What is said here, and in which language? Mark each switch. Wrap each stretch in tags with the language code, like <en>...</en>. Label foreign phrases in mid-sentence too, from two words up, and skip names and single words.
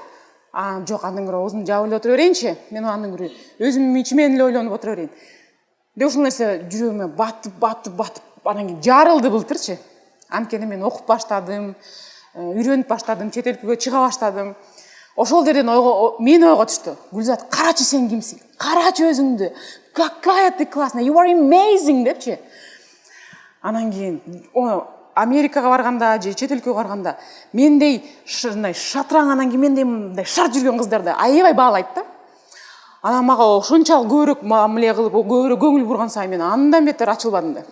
<ky>Жок, андан көрө оозумду жаап эле отура берейинчи. Мен андан көрө өзүм ичимен эле ойлонуп отура берейин. Деп ушул нерсе жүрөгүмө батып, анан кийин жарылды былтырчы. Анткени мен окуп баштадым, үйрөнүп баштадым, чет элге чыга баштадым. Ошол жерден мени ойго түштү. Гүлзат, карачы сен кимсиң? Карачы өзүңдү.</ky> <ru>Какая ты классная,</ru> <en>you are amazing депчи.</en> <ky>Анан кийин Америкага барганда, же чет элге барганда, мендей шатыраң, анан кийин мендей мындай шарт жүргөн кыздарды аябай баалайт да. Анан мага ошончалык көбүрөөк мамиле кылып, көбүрөөк көңүл бурган сайын мен андан бетер ачылбадым да.</ky>